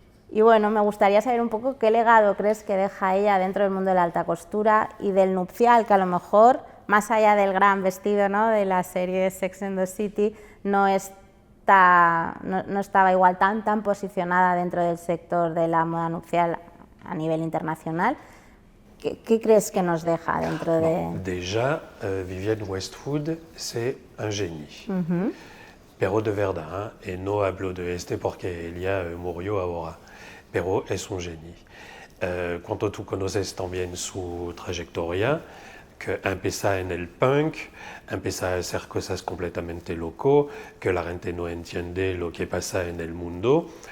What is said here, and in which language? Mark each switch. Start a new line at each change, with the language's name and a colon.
Spanish: Y bueno, me gustaría saber un poco qué legado crees que deja ella dentro del mundo de la alta costura y del nupcial, que a lo mejor, más allá del gran vestido, ¿no?, de la serie Sex and the City, no estaba igual tan posicionada dentro del sector de la moda nupcial a nivel internacional. ¿Qué crees que nos deja dentro de...?
French: Déjà, Vivienne Westwood, c'est un génie.
Spanish: Pero de verdad, y no hablo de porque ella murió ahora, pero es un génie. Cuando tú conoces también su trayectoria, que empieza en el punk, empieza a hacer cosas completamente loco, que la gente no entiende lo que pasa en el mundo.